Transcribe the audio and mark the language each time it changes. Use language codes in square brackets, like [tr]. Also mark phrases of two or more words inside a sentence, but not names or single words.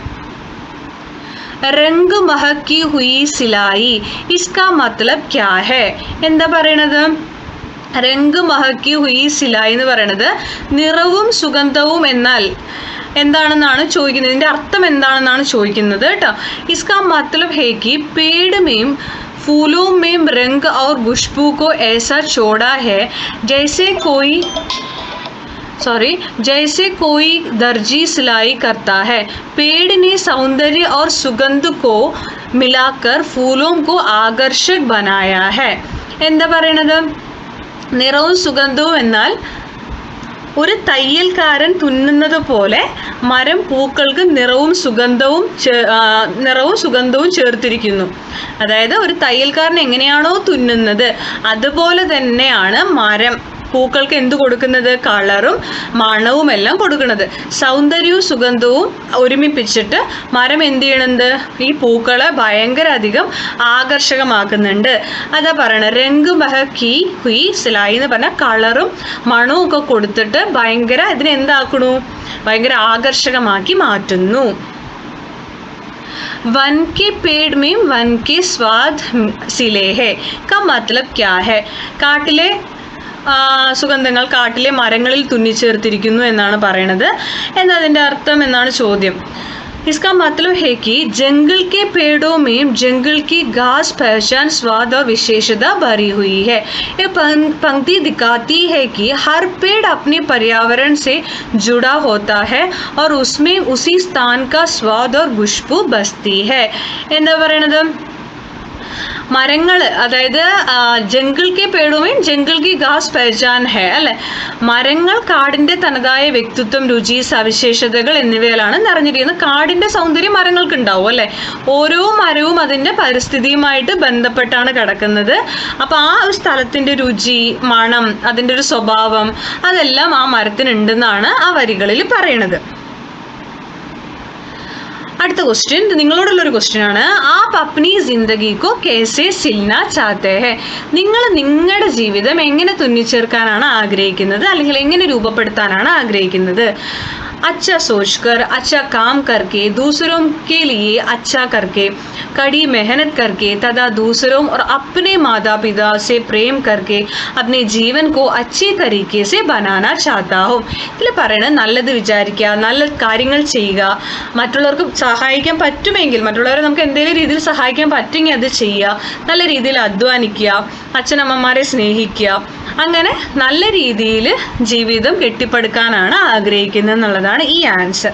[hi] रंग महकी हुई सिलाई, इसका मतलब क्या है? [ml] എന്താ പറയണത്? [hi] रंग महकी हुई सिलाई [ml] എന്ന് പറയണത് നിറവും സുഗന്ധവും എന്നാൽ എന്താണെന്നാണ് ചോദിക്കുന്നത്. ഇതിൻ്റെ അർത്ഥം എന്താണെന്നാണ് ചോദിക്കുന്നത് കേട്ടോ. [hi] इसका मतलब है कि पेड़ में फूलों में रंग और खुशबू को ऐसा छोड़ा है जैसे कोई दर्जी सिलाई करता है. पेड़ ने सौंदर्य और सुगंध को मिलाकर फूलों को आकर्षक बनाया है. [ml] എന്താ പറയണത്? നിറവും സുഗന്ധവും എന്നാൽ ഒരു തയ്യൽക്കാരൻ തുന്നുന്നത് പോലെ മരം പൂക്കൾക്ക് നിറവും സുഗന്ധവും ചേർത്തിരിക്കുന്നു. അതായത് ഒരു തയ്യൽക്കാരൻ എങ്ങനെയാണോ തുന്നുന്നത് അതുപോലെ തന്നെയാണ് മരം പൂക്കൾക്ക് എന്ത് കൊടുക്കുന്നത്? കളറും മണവും എല്ലാം കൊടുക്കുന്നത്. സൗന്ദര്യവും സുഗന്ധവും ഒരുമിപ്പിച്ചിട്ട് മരം എന്ത് ചെയ്യണത്? ഈ പൂക്കളെ ഭയങ്കര അധികം ആകർഷകമാക്കുന്നുണ്ട്. അതാ പറയണത്. [hi] रंग महकी हुई सिलाई [ml] എന്ന് പറഞ്ഞാൽ കളറും മണവും ഒക്കെ കൊടുത്തിട്ട് ഇതിനെന്താക്കണു? ഭയങ്കര ആകർഷകമാക്കി മാറ്റുന്നു. [hi] वन के पेड़ में वन के स्वाद सिले है का मतलब क्या है? [ml] കാട്ടിലെ സുഗന്ധങ്ങൾ കാട്ടിലെ മരങ്ങളിൽ തുന്നിച്ചേർത്തിരിക്കുന്നു എന്നാണ് പറയണത്. എന്താ അതിൻ്റെ അർത്ഥം എന്നാണ് ചോദ്യം. [hi] इसका मतलब है कि जंगल के पेड़ों में जंगल की घास पहचान स्वाद और विशेषता भरी हुई है. ये पंक्ति दिखाती है कि हर पेड़ अपने पर्यावरण से जुड़ा होता है और उसमें उसी स्थान का स्वाद और खुशबू बसती है. [ml] എന്താ പറയണത്? മരങ്ങൾ, അതായത് [hi] जंगल के पेड़ों में जंगल की घास पहचान है [ml] അല്ലെ. മരങ്ങൾ കാടിൻ്റെ തനതായ വ്യക്തിത്വം, രുചി, സവിശേഷതകൾ എന്നിവയിലാണ് നിറഞ്ഞിരിക്കുന്നത്. കാടിൻ്റെ സൗന്ദര്യം മരങ്ങൾക്ക് ഉണ്ടാവും അല്ലെ. ഓരോ മരവും അതിൻ്റെ പരിസ്ഥിതിയുമായിട്ട് ബന്ധപ്പെട്ടാണ് കിടക്കുന്നത്. അപ്പോൾ ആ ഒരു സ്ഥലത്തിൻ്റെ രുചി, മണം, അതിൻ്റെ ഒരു സ്വഭാവം അതെല്ലാം ആ മരത്തിനുണ്ടെന്നാണ് ആ വരികളിൽ പറയണത്. അടുത്ത ക്വസ്റ്റ്യൻ നിങ്ങളോടുള്ളൊരു ക്വസ്റ്റ്യൻ ആണ്. [hi] आप अपनी ज़िंदगी को कैसे सिलना चाहते हैं? [ml] നിങ്ങൾ നിങ്ങളുടെ ജീവിതം എങ്ങനെ തുന്നിച്ചേർക്കാനാണ് ആഗ്രഹിക്കുന്നത്, അല്ലെങ്കിൽ എങ്ങനെ രൂപപ്പെടുത്താനാണ് ആഗ്രഹിക്കുന്നത്? [hi] अच्छा सोचकर, अच्छा काम करके, दूसरों के लिए अच्छा करके, कड़ी मेहनत करके तथा दूसरों और अपने माता पिता से प्रेम करके अपने जीवन को अच्छी तरीके से बनाना चाहता हूँ. [ml] ഇതിൽ പറയണത് നല്ലത് വിചാരിക്കുക, നല്ല കാര്യങ്ങൾ ചെയ്യുക, മറ്റുള്ളവർക്ക് സഹായിക്കാൻ പറ്റുമെങ്കിൽ, മറ്റുള്ളവരെ നമുക്ക് എന്തെങ്കിലും രീതിയിൽ സഹായിക്കാൻ പറ്റുമെങ്കിൽ അത് ചെയ്യുക, നല്ല രീതിയിൽ അധ്വാനിക്കുക, അച്ഛനമ്മമാരെ സ്നേഹിക്കുക, അങ്ങനെ നല്ല രീതിയിൽ ജീവിതം കെട്ടിപ്പടുക്കാനാണ് ആഗ്രഹിക്കുന്നത് എന്നുള്ളതാണ് ഈ ആൻസർ.